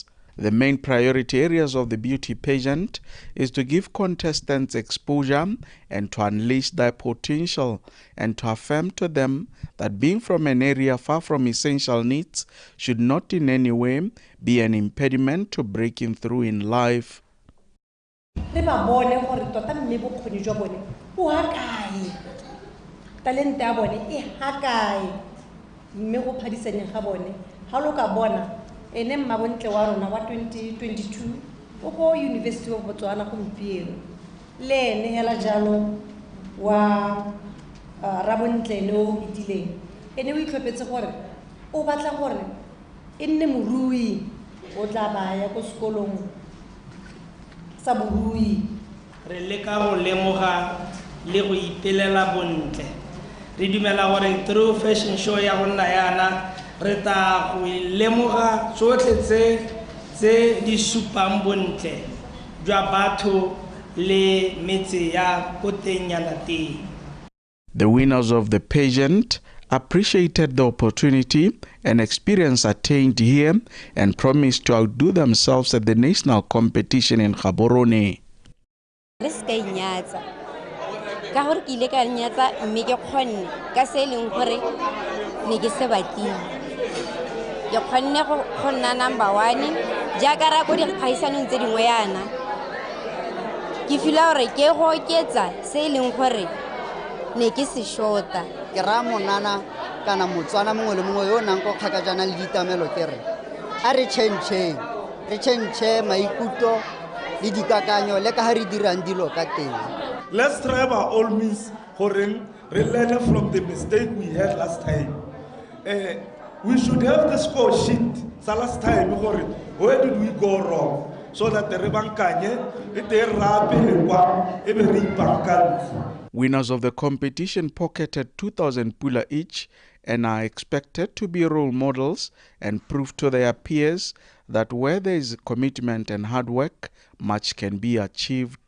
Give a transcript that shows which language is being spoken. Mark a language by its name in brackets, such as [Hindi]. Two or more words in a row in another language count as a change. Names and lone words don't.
[English] The main priority areas of the beauty pageant is to give contestants exposure and to unleash their potential and to affirm to them that being from an area far from essential needs should not in any way be an impediment to breaking through in life. [Tswana] Re ba bone gore tota mme bokgoni jwa bone o ha kae talente ya bone e ha kae mme go phadisaneng ga bone ha lo ka bona ene mmabontle wa rona wa 2022 o go University of Botswana gompieno le ene hela jalo wa rabontle no itileng ene o itlhopetse gore o batla gore e nne morui o tla baya go sekolong sa borui re leka go lemoga le go ipelela bontle re dumela gore [English] through fashion show [Tswana] ya gonna yana re ta go lemoga tsotlhe tse di supang bontle jwa batho le metse ya ko teng yana teng. [English] The winners of the pageant appreciated the opportunity and experience attained here and promised to outdo themselves at the national competition in Gaborone. [Tswana] Ka gore ke ile ka nyatsa mme ke kgonne ka se leng gore ne ke se batlile ke kgonne go nna number 1 jaaka ra go di phaisanong tse dingwe yana ke fila gore ke go oketsa se leng gore ne ke se shota ke ra monana kana Motswana mongwe le mongwe yo nang go kgakajana le ditamelo ke re a re change maikutlo le dikakanyo le ka ha re dirang dilo ka teng. [English] Let's try by all means to learn from the mistake we had last time. We should have the score sheet last time. Where did we go wrong? So that the rebankanye, Winners of the competition pocketed 2,000 pula each and are expected to be role models and prove to their peers that where there is commitment and hard work, much can be achieved.